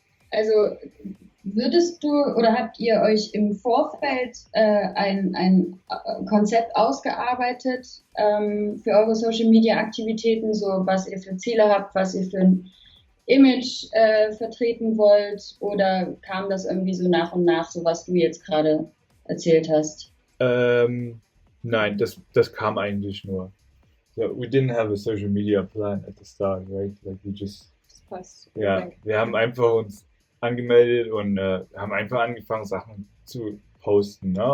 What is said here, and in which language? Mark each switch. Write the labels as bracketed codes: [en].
[de] Also würdest du oder habt ihr euch im Vorfeld ein Konzept ausgearbeitet für eure Social Media Aktivitäten, so was ihr für Ziele habt, was ihr für ein Image vertreten wollt, oder kam das irgendwie so nach und nach, so was du jetzt gerade erzählt hast? Nein, das kam eigentlich nur. [en] So, we didn't have a social media plan at the start, right? Like we just, Just post [de] ja, [en] everything. [de] wir haben einfach uns angemeldet und haben einfach angefangen, Sachen zu posten. Ne?